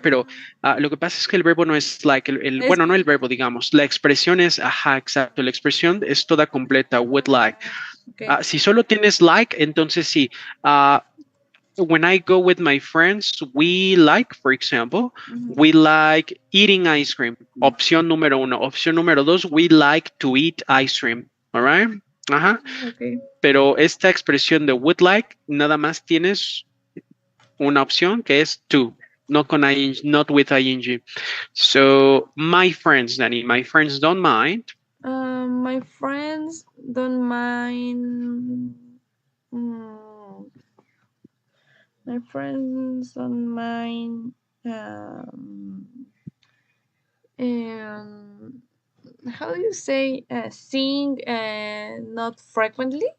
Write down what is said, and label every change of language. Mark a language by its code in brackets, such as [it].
[es] Pero lo que pasa es que el verbo no es like, Es bueno, no [en] with. [es] el verbo, digamos. La expresión es, ajá, exacto. La expresión es toda completa, would like. [en] Okay. [es] Si solo tienes like, entonces sí. [en] Ah, when I go with my friends, we like, for example, we Mhm. like eating ice cream. [es] Opción número uno. Opción número dos, [en] we like to eat ice cream. All right? Ajá. Okay. [es] Pero esta expresión de would like, nada más tienes una opción que es to, no con ing, [en] not with ing. So, my friends, Danny, my friends don't mind. My friends don't mind. Mm, my friends don't mind. Um, um, how do you say sing not frequently?